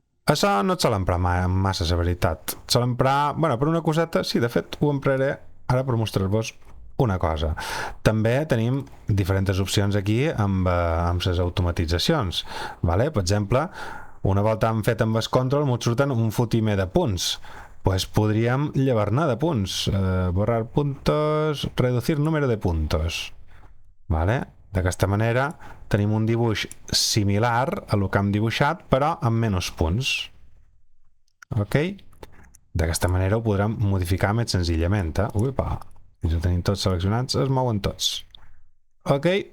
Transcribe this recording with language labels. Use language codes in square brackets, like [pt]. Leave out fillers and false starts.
[ca] Això no et sol emprar massa, la veritat. Et sol emprar, bueno, per una coseta, sí, de fet ho empraré ara per mostrar-vos una cosa. També tenim diferents opcions aquí amb les automatitzacions. Vale? Per exemple, una volta hem fet amb el control, ens surten un fotimer de punts. Pues podríem llevar-ne de punts. [es] Borrar puntos, reducir número de puntos. [ca] Vale? D'aquesta manera tenim un dibuix similar a el que hem dibuixat, però amb menys punts. Ok? D'aquesta manera ho podrem modificar més senzillament. Uipa, si ho tenim tots seleccionats, es mouen tots. Ok?